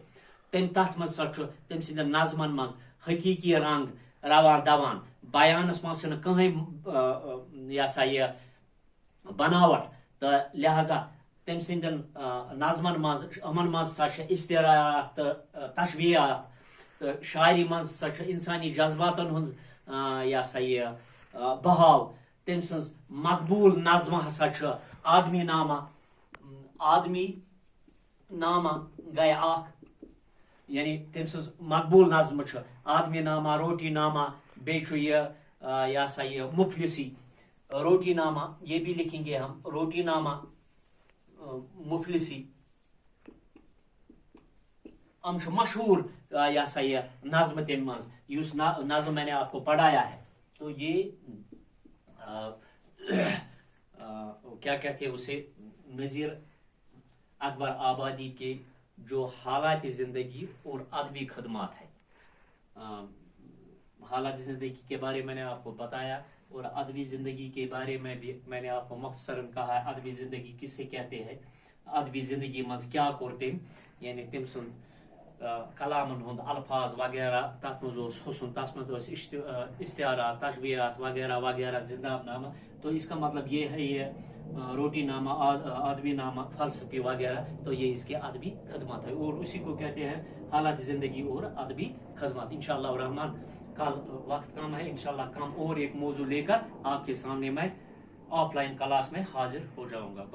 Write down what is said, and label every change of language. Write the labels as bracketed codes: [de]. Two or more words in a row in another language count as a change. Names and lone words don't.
[ks] تٔمۍ تتھ منٛز ہسا چھُ تٔمۍ سٕنٛدٮ۪ن نظمن منٛز حقیٖقی رنگ روان دوان, بیانس منٛز چھنہٕ کٕہٕنۍ یہ ہسا یہِ بناوٹ, تہٕ لہذا تٔمۍ سٕنٛدٮ۪ن نظمن منٛز یِمن منٛز ہسا چھِ استعارات تہٕ تشبیہات, تہٕ شاعری منٛز ہسا چھُ انسانی جذباتن ہُنٛد یہ ہسا یہِ بہاو. تٔمۍ سٕنٛز مقبوٗل نظمہٕ ہسا چھُ آدمی نامہ گٔے اکھ, یعنی تٔمۍ سٕنٛز مقبوٗل نظمہٕ چھُ آدمی نامہ, روٹی نامہ, بیٚیہِ چھُ یہ ہسا یہ مفلسی, روٹی نامہ, [ur] یہ بھی لکھیں گے ہم, [ks] روٹی نامہ, مفلسی, ہم چھُ مشہور یہ ہسا یہ نظم تمہِ منٛز, یُس [ur] نظم میں نے آپ کو پڑھایا ہے. تو یہ کیا کہتے ہیں اسے, نذیر اکبر آبادی کے جو حالات زندگی اور ادبی خدمات ہے. حالات زندگی کے بارے میں نے آپ کو بتایا, اور ادبی زندگی کے بارے میں بھی میں نے آپ کو مختصراً کہا ہے. ادبی زندگی کسے کہتے ہیں, [ks] ادبی زندگی مز کیا کوٚر تٔمۍ, یعنی تٔمۍ سُنٛد کلامن ہُنٛد الفاظ وغیرہ, تتھ منٛز اوس حسن, تتھ منٛز ٲسۍ استعارات, تشبیہات وغیرہ وغیرہ, زنداب نامہ. [ur] تو اس کا مطلب یہ ہے, یہ روٹی نامہ, ادبی نامہ, فلسفی وغیرہ, تو یہ اس کے ادبی خدمات ہے, اور اسی کو کہتے ہیں حالات زندگی اور ادبی خدمات. انشاءاللہ الرحمن کل وقت کم ہے, انشاءاللہ کم اور ایک موضوع لے کر آپ کے سامنے میں [en] offline class [ur] میں حاضر ہو جاؤں گا.